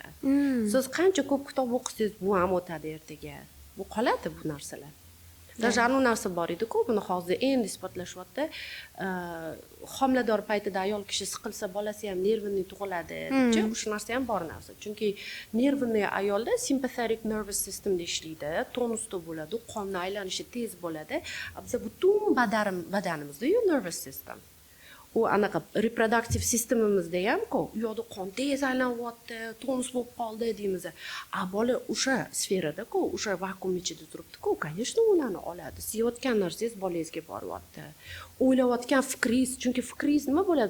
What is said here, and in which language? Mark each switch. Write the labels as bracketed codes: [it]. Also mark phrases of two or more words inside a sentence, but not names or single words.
[uz] Siz qancha ko'p kitob o'qisangiz, bu ham o'tadi ertaga. Bu qoladi bu narsalar. Даже anu narsa bor edi-ku, buni hozir endi isbotlashyapti. Homilador paytida ayol kishi siqilsa, bolasi ham nervini tug'iladi, deb o'sha narsa ham bor narsa. Chunki nervini ayolda [en] sympathetic nervous system [uz] ishlaydi, tonusda bo'ladi, qonni aylanishi tez bo'ladi. Biz butun badanimizda [en] nervous system. [uz] u anaqa reproduktiv sistemimizda ham-ku, u yoqda qon tez aylanyapti, tonus bo'lib qoldi deymiz. Bola o'sha sferada-ku, o'sha vakuum ichida turibdi-ku, конечно, ularni oladi. Siyotgan narsangiz bolangizga boryapti. O'ylayotgan fikringiz, chunki fikringiz nima bo'ladi?